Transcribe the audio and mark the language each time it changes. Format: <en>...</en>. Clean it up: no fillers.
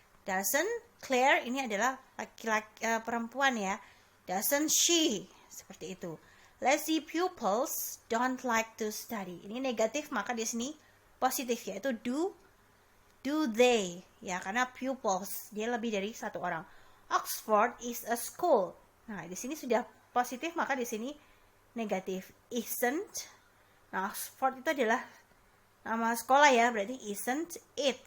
<en>Doesn't</en> <id>Claire ini adalah laki-laki perempuan ya.</id> <en>Doesn't she?</en> <id>Seperti itu.</id> <en>Lazy pupils don't like to study.</en> <id>Ini negatif, maka di sini positif yaitu</id> <en>do they</en> <id>ya, karena pupils dia lebih dari satu orang.</id> <en>Oxford is a school.</en> <id>Nah, di sini sudah positif, maka di sini negatif. Isn't. Nah, Oxford itu adalah nama sekolah ya, berarti</id> <en>isn't it.</en>